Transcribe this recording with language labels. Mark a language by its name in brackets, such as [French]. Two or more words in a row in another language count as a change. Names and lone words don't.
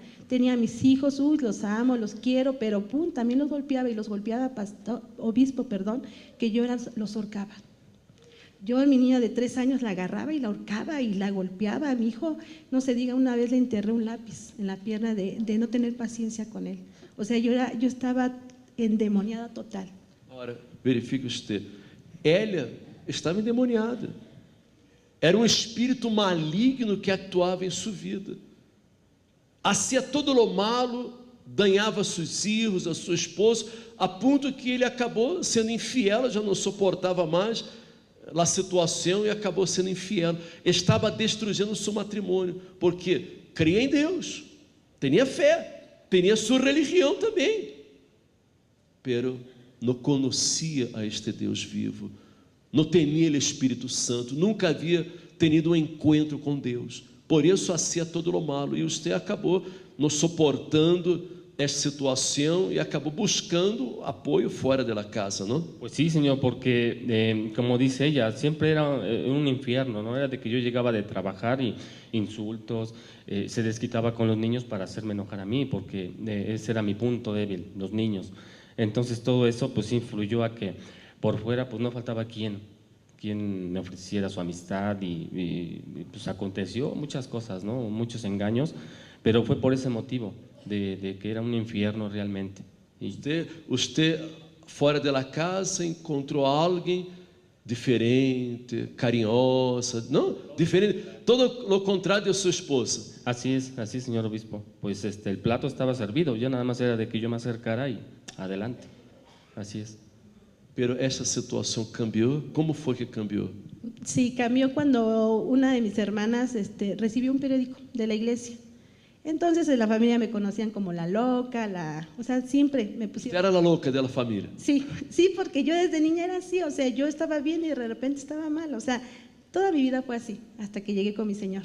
[Spanish] Tenía a mis hijos, los amo, los quiero, pero también los golpeaba, y los golpeaba obispo, que yo los ahorcaba. Yo, mi niña de 3 años, la agarraba y la ahorcaba y la golpeaba. A mi hijo, no se diga, una vez le enterré un lápiz en la pierna de no tener paciencia con él. O sea, yo estaba endemoniada total. [Portuguese] Agora, verifique usted, Hélia estava endemoniada. Era espírito maligno que actuava em sua vida. [Spanish] Hacía todo lo malo, [Portuguese] danhava seus filhos, a sua esposa, a ponto que ele acabou sendo infiel, já não suportava mais a situação e acabou sendo infiel. Estava destruindo seu matrimônio, porque cria em Deus, tinha fé, tinha sua religião também, pero não conhecia a este Deus vivo, não tinha o Espírito Santo, nunca havia tenido um encontro com Deus. Por isso [Spanish] hacía todo lo malo, [Portuguese] e você acabou não suportando [Spanish] esta situación y acabó buscando apoyo fuera de la casa, ¿no? Pues sí, señor, porque como dice ella, siempre era un infierno, ¿no? Era de que yo llegaba de trabajar y insultos, se desquitaba con los niños para hacerme enojar a mí, porque ese era mi punto débil, los niños. Entonces todo eso pues influyó a que por fuera pues no faltaba quien me ofreciera su amistad y pues aconteció muchas cosas, ¿no? Muchos engaños, pero fue por ese motivo. De que era [Portuguese] um inferno [Spanish] realmente. [Portuguese] Usted fora da casa encontrou alguém diferente, carinhosa, não? Diferente, [Spanish] todo lo contrario de [Portuguese] sua esposa. [Spanish] Así es, señor obispo. Pues el plato estaba servido, ya nada más era de que yo me acercara y adelante. Así es. [Portuguese] Pero essa situação cambiou. Como foi que cambiou? [Spanish] Sí, cambió cuando una de mis hermanas recibió un periódico de la iglesia. Entonces en la familia me conocían como la loca, o sea, siempre me pusieron... Era la loca de la familia. Sí, porque yo desde niña era así, o sea, yo estaba bien y de repente estaba mal, o sea, toda mi vida fue así, hasta que llegué con mi Señor.